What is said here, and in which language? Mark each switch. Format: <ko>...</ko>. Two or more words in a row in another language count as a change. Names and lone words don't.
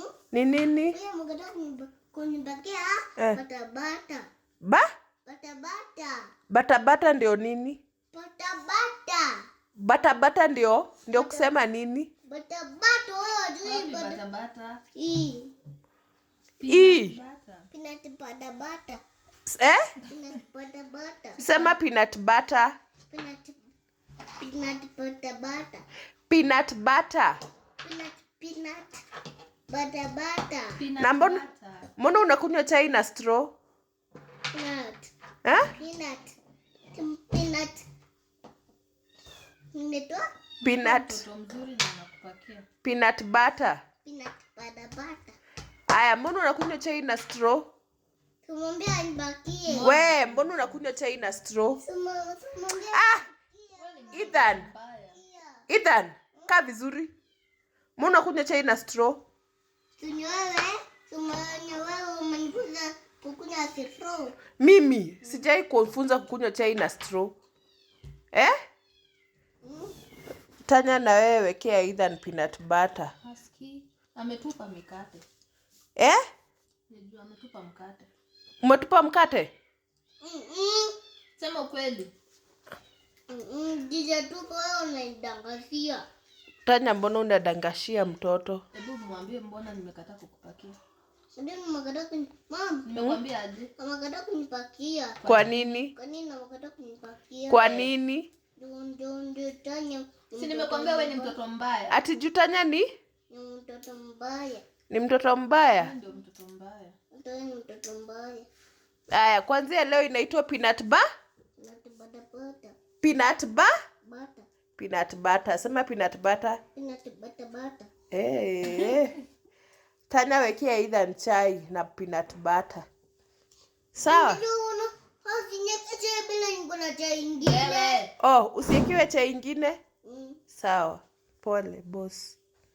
<sw>Ni nini? Wewe mngetaka kunibakia bata. Bata ndio nini? Bata ndio kusema nini? Bata wewe hujui bata.</sw> <en>Peanut butter. Peanut butter.</en> <sw>Sema</sw> <en>peanut butter. Peanut butter. Peanut butter. Butter.</en> <sw>Na mbona unakunywa chai na straw?</sw> <en>Peanut. Peanut butter.</en> <sw>Aya, mbona unakunywa chai na straw? Tumwambia nibakie. We, mbona unakunywa chai na straw? Ethan, kaa vizuri. Mbona unakunywa chai na straw? Wewe umenifunza kukunywa straw. Mimi sijai kufunza kukunywa chai na straw. Tanya na wewe wekea Ethan</sw> <en>peanut butter.</en> <sw>Haski ametupa mikate. Ndio ametupa mkate. Umetupa mkate? Sema ukweli. Dija tuko wewe unadangashia. Tanya, mbona unadangashia mtoto? Hebu mwambie mbona nimekataa kukupakia. Ndio nimekataa Mom, nimekwambia aje? Nimekataa kunipakia. Kwa nini? Kwa nini nimekataa kunipakia? Kwa nini? Ndio Tanya. Si nimekwambia wewe ni mtoto mbaya. Ati Tanya ni mtoto mbaya. Ni mtoto mbaya? Ndio mtoto mbaya. Ndio ni mtoto mbaya. Aya, kwanza leo inaitwa</sw> <en>peanut butter. Peanut butter. Peanut butter. Sema peanut butter. Peanut butter.</en> <sw>Tanya wekea Ethan chai na</sw> <en>peanut butter.</en> <sw>Sawa? Usiwekewe chai ingine? Sawa. Pole boss.</sw>